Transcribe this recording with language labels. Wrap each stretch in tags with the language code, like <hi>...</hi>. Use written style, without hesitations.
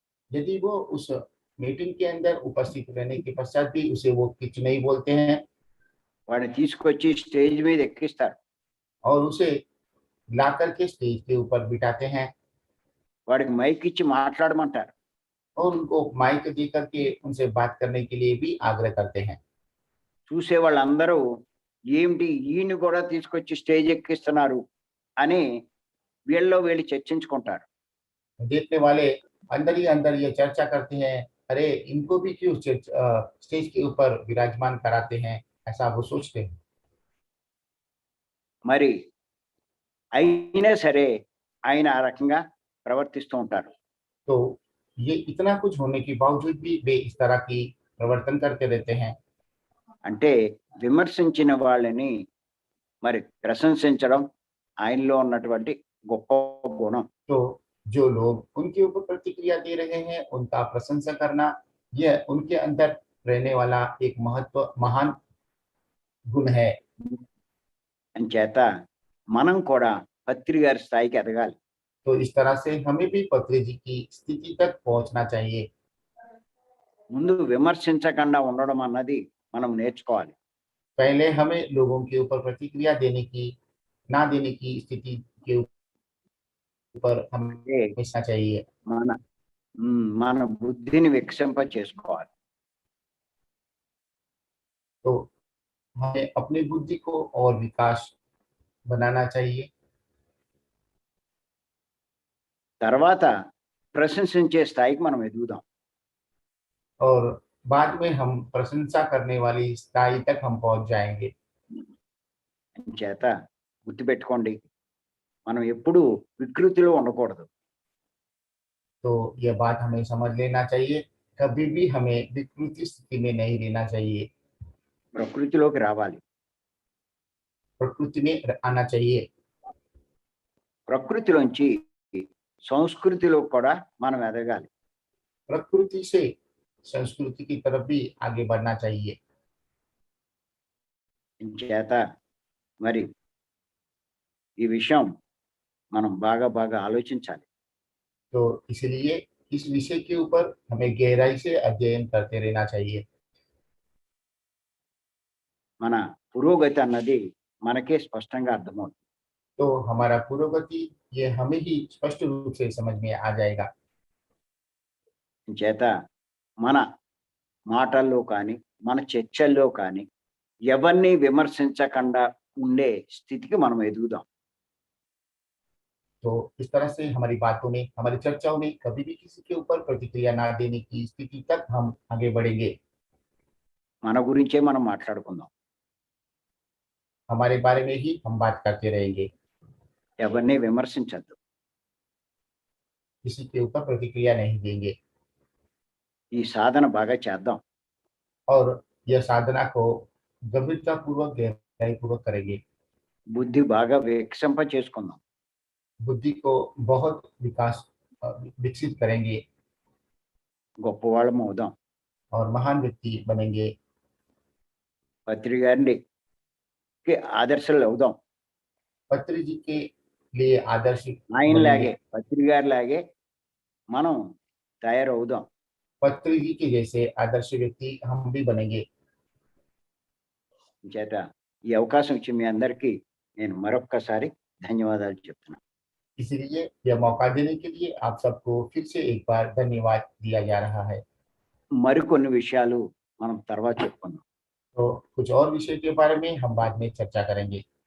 <hi>यदि वो उस मीटिंग के अंदर उपस्थित रहने के पश्चात भी उसे वो कुछ नहीं बोलते हैं</hi> <te>వాడిని తీసుకొచ్చి స్టేజ్ మీద ఎక్కిస్తారు.</te> <hi>और उसे ला करके स्टेज के ऊपर बिठाते हैं</hi> <te>వాడికి మైక్ ఇచ్చి మాట్లాడమంటారు.</te> <hi>और उनको माइक दे करके उनसे बात करने के लिए भी आग्रह करते हैं।</hi> <te>చూసే వాళ్ళందరూ ఏమిటి ఈయన్ని కూడా తీసుకొచ్చి స్టేజ్ ఎక్కిస్తున్నారు అని వీళ్ళలో వీళ్ళు చర్చించుకుంటారు.</te> <hi>देखने वाले अंदर ही अंदर ये चर्चा करते हैं, अरे इनको भी क्यों स्टेज के ऊपर विराजमान कराते हैं, ऐसा वो सोचते हैं।</hi> <te>మరి అయినా సరే ఆయన ఆ రకంగా ప్రవర్తిస్తూ ఉంటారు.</te> <hi>तो ये इतना कुछ होने के बावजूद भी वे इस तरह की प्रवर्तन करते रहते हैं।</hi> <te>అంటే విమర్శించిన వాళ్ళని మరి ప్రశంసించడం ఆయనలో ఉన్నటువంటి గొప్ప గుణం.</te> <hi>तो जो लोग उनके ऊपर प्रतिक्रिया दे रहे हैं उनका प्रशंसा करना, यह उनके अंदर रहने वाला एक महान गुण है।</hi> <te>అంచేత మనం కూడా పత్రి గారి స్థాయికి ఎదగాలి.</te> <hi>तो इस तरह से हमें भी पत्री जी की स्थिति तक पहुंचना चाहिए।</hi> <te>ముందు విమర్శించకుండా ఉండడం అన్నది మనం నేర్చుకోవాలి.</te> <hi>पहले हमें लोगों के ऊपर प्रतिक्रिया देने की ना देने की स्थिति के ऊपर हमें</hi> <te>అంటే</te> <hi>सोचना चाहिए।</hi> <te>మన మన బుద్ధిని వికసింప చేసుకోవాలి.</te> <hi>तो हमें अपनी बुद्धि को और विकास बनाना चाहिए।</hi> <te>తర్వాత ప్రశంసించే స్థాయికి మనం ఎదుగుదాం.</te> <hi>और बाद में हम प्रशंसा करने वाली स्थाई तक हम पहुंच जाएंगे।</hi> <te>అంచేత గుర్తుపెట్టుకోండి, మనం ఎప్పుడూ వికృతిలో ఉండకూడదు.</te> <hi>तो यह बात हमें समझ लेना चाहिए, कभी भी हमें विकृति स्थिति में नहीं रहना चाहिए,</hi> <te>ప్రకృతిలోకి రావాలి.</te> <hi>प्रकृति में आना चाहिए।</hi> <te>ప్రకృతిలోంచి సంస్కృతిలో కూడా మనం ఎదగాలి.</te> <hi>प्रकृति से संस्कृति की तरफ भी आगे बढ़ना चाहिए।</hi> <te>అంచేత మరి ఈ విషయం మనం బాగా బాగా ఆలోచించాలి.</te> <hi>तो इसलिए इस विषय के ऊपर हमें गहराई से अध्ययन करते रहना चाहिए।</hi> <te>మన పురోగతి అన్నది మనకే స్పష్టంగా అర్థమవుతుంది.</te> <hi>तो हमारा पुरोगति ये हमें ही स्पष्ट रूप से समझ में आ जाएगा।</hi> <te>అంచేత మన మాటల్లో కానీ మన చర్చల్లో కానీ ఎవరిని విమర్శించకుండా ఉండే స్థితికి మనం ఎదుగుదాం.</te> <hi>तो इस तरह से हमारी बातों में, हमारी चर्चाओं में कभी भी किसी के ऊपर प्रतिक्रिया ना देने की स्थिति तक हम आगे बढ़ेंगे।</hi> <te>మన గురించే మనం మాట్లాడుకుందాం.</te> <hi>हमारे बारे में ही हम बात करते रहेंगे,</hi> <te>ఎవరిని విమర్శించద్దు.</te> <hi>किसी के ऊपर प्रतिक्रिया नहीं देंगे।</hi> <te>ఈ సాధన బాగా చేద్దాం.</te> <hi>और यह साधना को गंभीरता पूर्वक गहराई पूर्वक करेंगे।</hi> <te>బుద్ధి బాగా వికసింప చేసుకుందాం.</te> <hi>बुद्धि को बहुत विकसित करेंगे</hi> <te>గొప్పవాళ్ళం అవుదాం.</te> <hi>और महान व्यक्ति बनेंगे।</hi> <te>పత్రి గారికి ఆదర్శాలు అవుదాం.</te> <hi>पत्री जी के लिए आदर्श</hi> <te>ఆయనలాగే</te> <hi>बनेंगे।</hi> <te>పత్రి గారిలాగే మనం తయారవుదాం.</te> <hi>पत्री जी के जैसे आदर्श व्यक्ति हम भी बनेंगे।</hi> <te>చేత ఈ అవకాశం ఇచ్చి మీ అందరికీ నేను మరొక్కసారి ధన్యవాదాలు చెప్తున్నాను.</te> <hi>इसलिए यह मौका देने के लिए आप सबको फिर से एक बार धन्यवाद दिया जा रहा है।</hi> <te>మరికొన్ని విషయాలు మనం తర్వాత చెప్పుకుందాం.</te> <hi>तो कुछ और विषय के बारे में हम बाद में चर्चा करेंगे।</hi>